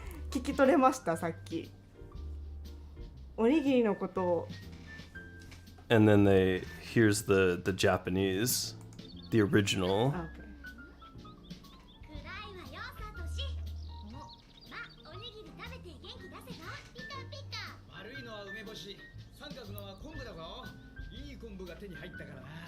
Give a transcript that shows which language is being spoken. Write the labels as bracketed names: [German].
[Japanese] 聞き取れましたさっき。おにぎりのことを。 [English] and then here's the Japanese, the original. Okay. [Japanese] 暗いわよ、サトシ。ま、おにぎり食べて元気出せば。ピカピカ。悪いのは梅干し、三角のは昆布だぞ。いい昆布が手に入ったからな。